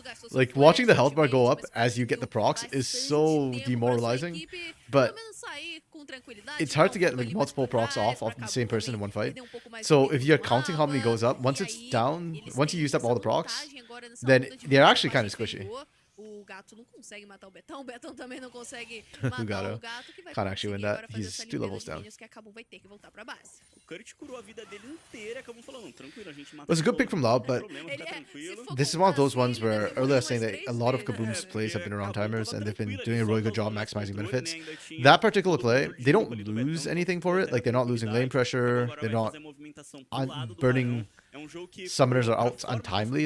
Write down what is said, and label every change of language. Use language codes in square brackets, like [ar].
[en] Like, watching the health bar go up as you get the procs is so demoralizing. But it's hard to get like multiple procs off the same person in one fight. So if you're counting how many goes up, once it's down, once you used up all the procs, then they're actually kind of squishy. [pt] O gato não consegue matar o Betão também não consegue matar o gato, que vai [en] can't actually win that. He's 2 levels down. [pt] Que a KBM vai ter que voltar pra base. O Kurt curou a vida dele inteira, acabou falando, tranquilo, a gente mata. [en] It was a good pick from Loud, but this is one of those ones where earlier I was saying that a lot of KBM's plays have been around timers and they've been doing a really good job maximizing benefits. That particular play, they don't lose anything for it. Like, they're not losing lane pressure, they're not burning summoners are out untimely.